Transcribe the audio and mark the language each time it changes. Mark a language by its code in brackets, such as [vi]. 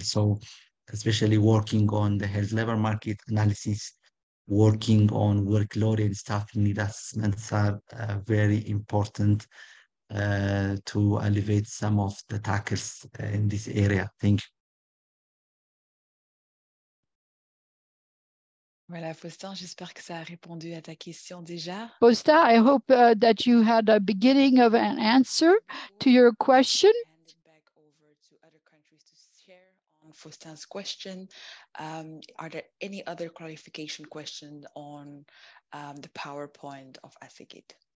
[en] So especially working on the health labor market analysis, working on workload and staffing need assessments are very important to alleviate some of the tackles in this area. Thank you. [fr] Voilà, Faustin, j'espère que ça a répondu à ta question déjà. [en] Posta, I hope that you had a beginning of an answer to your question. Hand it back over to other countries to share on Faustin's question. Are there any other clarification questions on the PowerPoint of Asigit?